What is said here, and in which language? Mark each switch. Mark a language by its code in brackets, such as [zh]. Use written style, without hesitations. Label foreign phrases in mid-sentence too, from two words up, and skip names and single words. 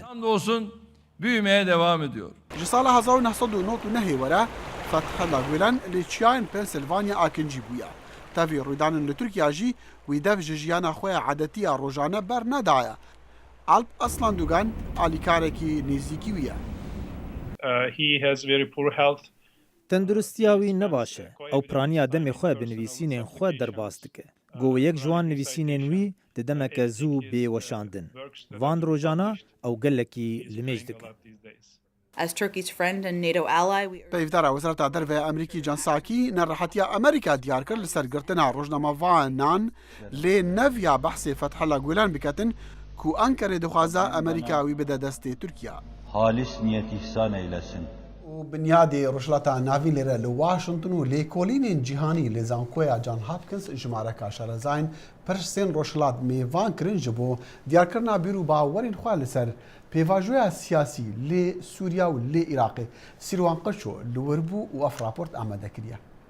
[tr] hamdolsun büyümeye devam ediyor. [ku] Ji sala 1999 were Fethullah Gülen li çiyayên Pensilvanya akincî bûye. Tevî rûdanên li Tirkiya jî wî dev ji jiyana xwe ya edetiya rojane ber nedaye. Alp Aslandugan alîkarekî nêzîkî wî ye. [en] He has very poor health. [ku] Tendurustiya wî ne baş e. Ew piraniya demê xwe bi nivîsînên xwe derbas dike. Got yek ji wan nivîsînên wî di demeke zû bê weşandin. Van rojana ew gelekî limêj dike. [en] As Turkey's friend and NATO ally, [ku] Peyvdara Wezareta Derve Amerîkî Can Sakî nerehetiya Amerîka diyar kir li ser girtina rojnamevanan lê neviya behsê Fethullah Gülen biketin ku Ankarê dixwaze Amerîka wî bide destê Tirkiya. [tr] halis niyet ihsan eylesin. [ku] û binyadê rojhilata navî lêre li Washington û lêkolînên cîhanî li zankoya John Hopkins jimareka şerezayên pirsên rojhilat mêvan kirin ji bo diyarkirina bîr û bawerên xwe li ser pêvajoya siyasî lê Sûriya û lê Iraqê Sîrwan Qeşo li wir bû û ev raport amade kiriye.